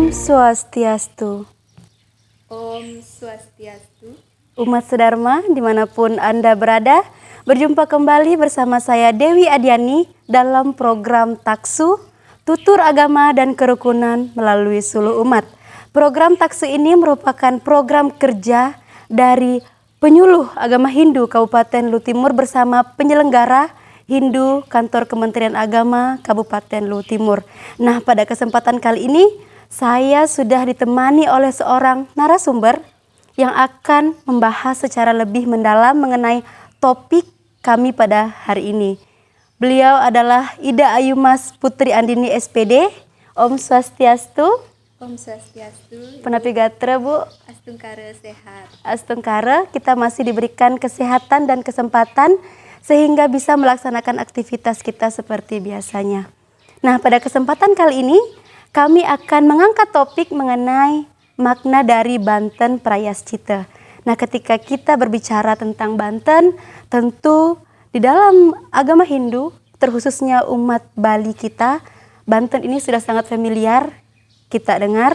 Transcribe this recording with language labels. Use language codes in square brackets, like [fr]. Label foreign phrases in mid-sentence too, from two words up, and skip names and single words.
[ban] Swastiastu. Om Swastiastu. [id] Umat Sedharma dimanapun Anda berada, berjumpa kembali bersama saya Dewi Adiani dalam program Taksu, Tutur Agama dan Kerukunan melalui Suluh Umat. Program Taksu ini merupakan program kerja dari Penyuluh Agama Hindu Kabupaten Luwu Timur bersama penyelenggara Hindu Kantor Kementerian Agama Kabupaten Luwu Timur. Nah, pada kesempatan kali ini saya sudah ditemani oleh seorang narasumber yang akan membahas secara lebih mendalam mengenai topik kami pada hari ini. Beliau adalah Ida Ayumas Putri Andini SPD. [ban] Om Swastiastu. Om Swastiastu. Penapi gatra Bu. [id] Astungkara sehat. Astungkara, kita masih diberikan kesehatan dan kesempatan sehingga bisa melaksanakan aktivitas kita seperti biasanya. Nah, pada kesempatan kali ini kami akan mengangkat topik mengenai makna dari Banten Prayascita. Nah, ketika kita berbicara tentang Banten, tentu di dalam agama Hindu, terkhususnya umat Bali kita, Banten ini sudah sangat familiar kita dengar.